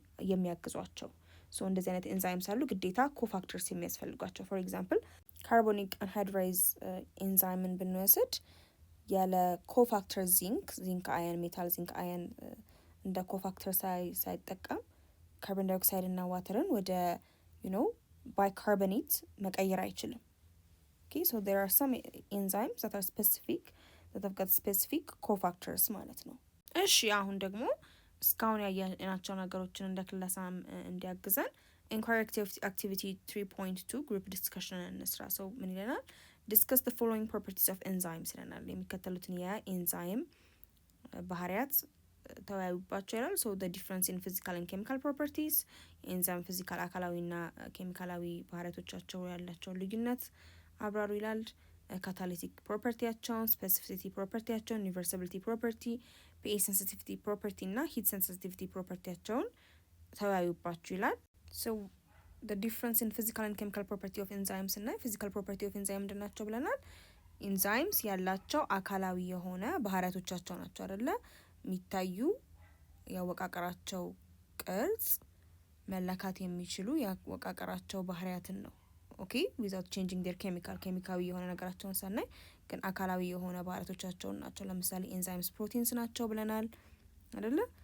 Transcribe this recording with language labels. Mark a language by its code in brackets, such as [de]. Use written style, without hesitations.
[am] የሚያግዟቸው። so እንደዚህ አይነት ኤንዛይምስ አሉ ግዴታ ኮፋክተርስ የሚያስፈልጓቸው። [en] for example [am] ካርቦኒክ አንሃይድራይዝ ኤንዛይምን ብንወስድ ያለ ኮፋክተር ዚንክ አየን ሜታል ዚንክ አየን እንደ ኮፋክተር ሳይጠቀም ካርቦን ዳይኦክሳይድ እና ዋተርን ወደ bicarbonate መቀየር አይችልም። [en] okay, so there are some enzymes that are specific that have got specific cofactors [am] ማለት ነው። እሺ አሁን ደግሞ እስካሁን ያየናቸው ነገሮችን እንደ ክለሳ እንዲያግዘን [en] inquiry activity 3.2 group discussion [am] እንስራ። ሰው ምን ይለናል? [en] discuss the following properties of enzymes [am] ይለናል። የሚከተሉትን የኤንዛይም ባህሪያት ተወያዩባቸው ይላል። [en] so the difference in physical and chemical properties [am] የኤንዛይም ፊዚካል አካላዊና ኬሚካላዊ ባህሪያቶቻቸው ያላቸው ልዩነት አብራሩ ይላል። catalytic ፕሮፐርቲያቸውን፣ specificity ፕሮፐርቲያቸውን፣ reversibility ፕሮፐርቲ፣ pH sensitivity ፕሮፐርቲ እና heat sensitivity ፕሮፐርቲያቸውን ተወያዩባቸው ይላል። [en] so the difference in physical and chemical property of enzymes [am] እና [en] physical property of enzyme [am] እንደናቸው ብለናል። ኢንዛይምስ ያላቸው አካላዊ የሆነ ባህሪያቶቻቸው ናቸው አይደለ? የሚታዩ ያወቃቀራቸው ቅርጽ መለካት የሚችሉ ያወቃቀራቸው ባህሪያትን ነው። ኦኬ [en] without changing their [am] ኬሚካዊ የሆነ ነገራቸውን ሳናይ ግን አካላዊ የሆነ ባህሪያቶቻቸውን ናቸው። ለምሳሌ ኤንዛይምስ ፕሮቲንስ ናቸው ብለናል አይደለ?